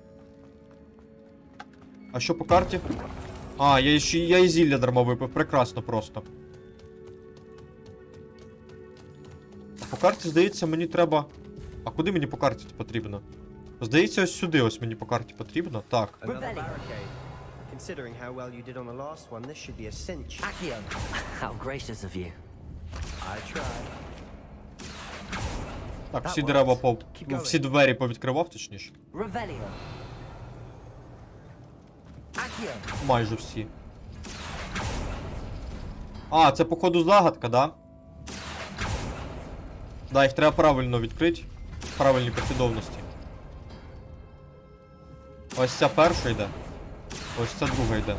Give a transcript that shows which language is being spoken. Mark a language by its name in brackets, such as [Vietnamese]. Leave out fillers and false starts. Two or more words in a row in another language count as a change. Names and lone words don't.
[Ukrainian] А що по карті? А, я і зілля дарма випив, прекрасно просто. А по карті, здається, мені треба... А куди мені по карті потрібно? Здається, ось сюди ось мені по карті потрібно. Так. [English] Considering how well you did on the last one, this should be a cinch. Accio! How gracious of you. I tried. [Ukrainian] Так, всі дерева всі двері повідкривав, точніше. Revelio. Accio! Майже всі. А, це походу загадка, да? Да, їх треба правильно відкрити. В правильній послідовності. Ось ця перша йде. Ось ця друга йде.